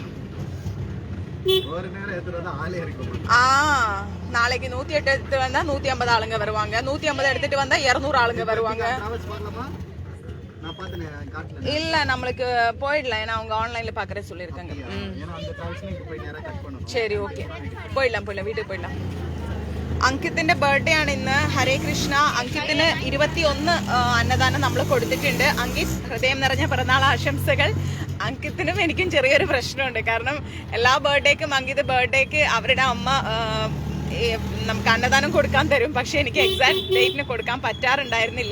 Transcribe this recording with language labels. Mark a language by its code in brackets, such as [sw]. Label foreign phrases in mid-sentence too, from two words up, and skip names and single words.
[ta] நாளைக்கு 108 எடுத்துட்டு வந்தா 150 ஆளுங்க வருவாங்க, 150 எடுத்துட்டு வந்தா 200 ஆளுங்க வருவாங்க. இல்ல நம்மளுக்கு போயிடலாம், ஏன்னா அவங்க ஆன்லைன்ல பாக்குற சொல்லிருக்காங்க. சரி ஓகே, போயிடலாம் வீட்டுக்கு போயிடலாம். [ml] അങ്കിത്തിന്റെ ബർത്ത്ഡേ ആണ് ഇന്ന്. ഹരേ കൃഷ്ണ. അങ്കിത്തിന് 21 അന്നദാനം നമ്മൾ കൊടുത്തിട്ടുണ്ട്. അങ്കിത് ഹൃദയം നിറഞ്ഞ പിറന്നാൾ ആശംസകൾ. അങ്കിത്തിനും എനിക്കും ചെറിയൊരു പ്രശ്നമുണ്ട്. കാരണം എല്ലാ ബർത്ത്ഡേക്കും അങ്കിത് ബർത്ത്ഡേക്ക് അവരുടെ അമ്മ നമുക്ക് അന്നദാനം കൊടുക്കാൻ തരും, പക്ഷെ എനിക്ക് എക്സാക്ട് ഡേറ്റിന് കൊടുക്കാൻ പറ്റാറുണ്ടായിരുന്നില്ല.